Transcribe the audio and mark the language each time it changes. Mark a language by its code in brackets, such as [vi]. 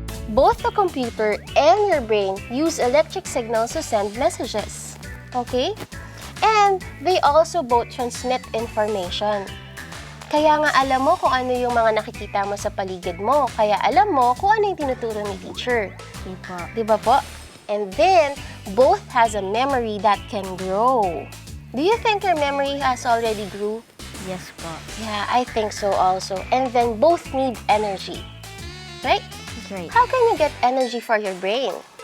[en] Both the computer and your brain use electric signals to send messages. Okay? And they also both transmit information. [tl] Kaya nga alam mo kung ano yung mga nakikita mo sa paligid mo. Kaya alam mo kung ano yung tinuturo ni teacher. Di ba po? [en] And then, both has a memory that can grow. Do you think your memory has already grew? Yes po. Yeah, I think so also. And then, both need energy. Right? Great. How can you get energy for your brain?